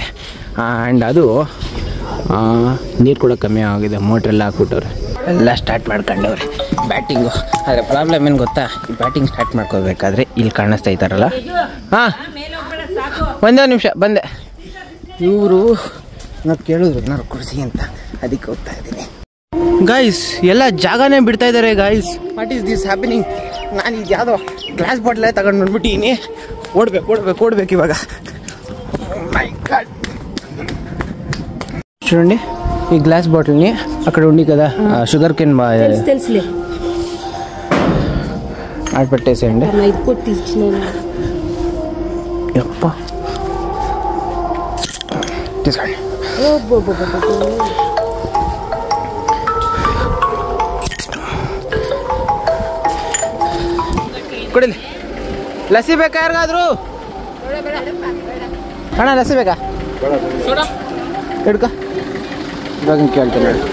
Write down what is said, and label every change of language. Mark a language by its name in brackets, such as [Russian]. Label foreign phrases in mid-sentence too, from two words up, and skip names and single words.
[Kannada] ಆ್ಯಂಡ್ ಅದು ನೀರು ಕೂಡ ಕಮ್ಮಿ ಆಗಿದೆ, ಮೋಟ್ರೆಲ್ಲ ಹಾಕ್ಬಿಟ್ಟವ್ರೆ, ಎಲ್ಲ ಸ್ಟಾರ್ಟ್ ಮಾಡ್ಕೊಂಡವ್ರೆ ಬ್ಯಾಟಿಂಗು. ಆದರೆ ಪ್ರಾಬ್ಲಮ್ ಏನು ಗೊತ್ತಾ, ಈ [English] batting start [Kannada] ಮಾಡ್ಕೋಬೇಕಾದ್ರೆ ಇಲ್ಲಿ ಕಾಣಿಸ್ತಾ ಇದ್ದಾರಲ್ಲ. ಹಾಂ ಒಂದೇ ನಿಮಿಷ ಬಂದೆ. ಇವರು ನಾವು ಕೇಳಿದ್ರು ಏನಾರು ಕೊಡಿಸಿ ಅಂತ, ಅದಕ್ಕೆ ಹೋಗ್ತಾ ಇದ್ದೀನಿ. ಗಾಯ್ಸ್ ಎಲ್ಲ ಜಾಗನೇ ಬಿಡ್ತಾ ಇದ್ದಾರೆ ಗಾಯ್ಸ್. [English] what is this happening? [Kannada] ನಾನು ಇದು ಯಾವುದೋ [English] glass bottle [Kannada] ತಗೊಂಡು ನೋಡ್ಬಿಟ್ಟಿನಿ. ಓಡ್ಬೇಕು ಇವಾಗ. [English] my god, [Telugu] చూడండి ఈ [English] glass bottle [Telugu] అక్కడ ఉంది కదా [English] sugar cane [Telugu] ఆడ పెట్టేసేయండి. యప్ప తీసుకోండి. [Kannada] ಕೊಡಿಲಿ. ಲಸ್ಸಿ ಬೇಕಾ ಯಾರಿಗಾದ್ರು? ಅಣ್ಣ ಲಸ್ಸಿ ಬೇಕಾ? ಹಿಡ್ಕ ಇವಾಗ ಕೇಳ್ತೀನಿ.